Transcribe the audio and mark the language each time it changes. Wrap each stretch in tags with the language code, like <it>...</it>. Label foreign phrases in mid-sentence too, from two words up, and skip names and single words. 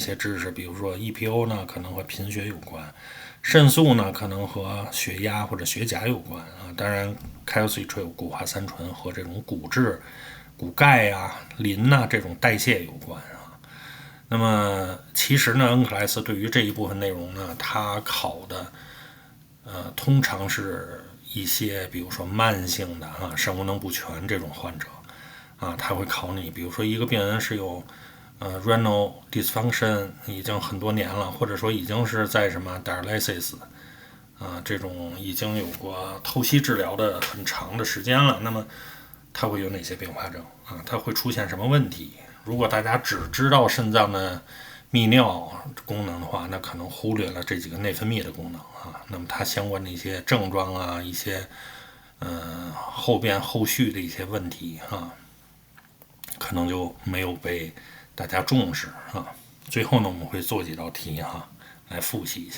<zh>些知識，比如說 EPO 呢可能和貧血有關，腎素呢可能和血壓或者血鉀有關當然 calcitriol 谷化三醇和這種骨質、骨鈣磷這種代謝有關那麼其實呢恩格萊斯對於這一部分內容呢，他考的通常是一些比如說慢性的腎功能不全這種患者他會考你，比如說一個病人是有</zh> <en>renal dysfunction</en> <zh>已經很多年了，或者說已經是在什麼 dialysis 這種已經有過透析治療的很長的時間了，那麼它會有哪些併發症它會出現什麼問題？如果大家只知道腎臟的泌尿功能的話，那可能忽略了這幾個內分泌的功能那麼它相關的一些症狀一些後續的一些問題可能就沒有被大家重視最後呢我們會做幾道題來複習一下。</zh>